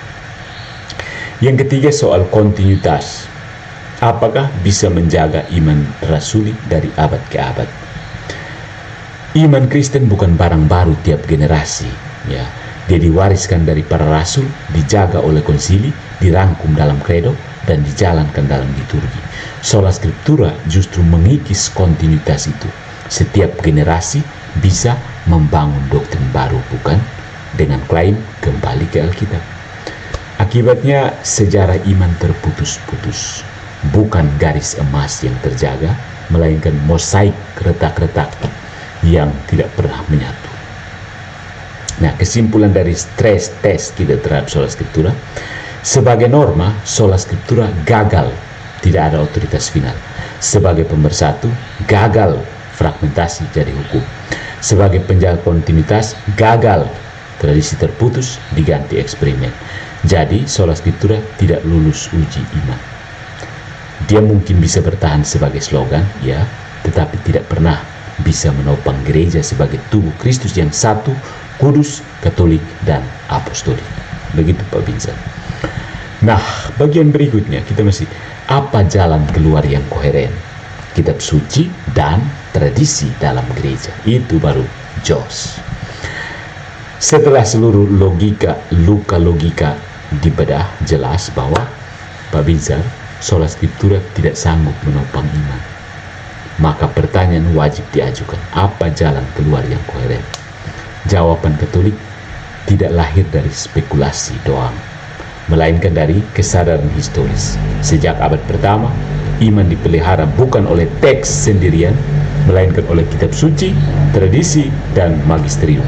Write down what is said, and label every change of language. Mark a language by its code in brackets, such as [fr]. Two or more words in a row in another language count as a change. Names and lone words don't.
[id] Yang ketiga, soal kontinuitas. Apakah bisa menjaga iman rasuli dari abad ke abad? Iman Kristen bukan barang baru tiap generasi, ya. Dia diwariskan dari para rasul, dijaga oleh konsili, dirangkum dalam kredo, dan dijalankan dalam liturgi. [la] Sola scriptura [id] justru mengikis kontinuitas itu. Setiap generasi bisa membangun doktrin baru, bukan? Dengan klaim kembali ke Alkitab. Akibatnya sejarah iman terputus-putus. Bukan garis emas yang terjaga, melainkan mosaik retak-retak yang tidak pernah menyatu. Nah, kesimpulan dari [en] stress test [id] kita terhadap [la] sola scriptura, [id] sebagai norma, [la] sola scriptura [id] gagal, tidak ada otoritas final. Sebagai pemersatu, gagal, fragmentasi jadi hukum. Sebagai penjaga kontinuitas, gagal, tradisi terputus diganti eksperimen. Jadi [la] sola scriptura [id] tidak lulus uji iman. Dia mungkin bisa bertahan sebagai slogan, ya, tetapi tidak pernah bisa menopang gereja sebagai tubuh Kristus yang satu, kudus, katolik, dan apostolik. Begitu Pak Binzer. Nah, bagian berikutnya kita masih apa jalan keluar yang koheren? Kitab suci dan tradisi dalam gereja. Itu baru jos. Setelah seluruh luka logika dibedah, jelas bahwa Pak Binzer, [la] sola scriptura [id] tidak sanggup menopang iman. Maka pertanyaan wajib diajukan, apa jalan keluar yang koheren? Jawaban Katolik tidak lahir dari spekulasi doang, melainkan dari kesadaran historis. Sejak abad pertama, iman dipelihara bukan oleh teks sendirian, melainkan oleh kitab suci, tradisi, dan magisterium.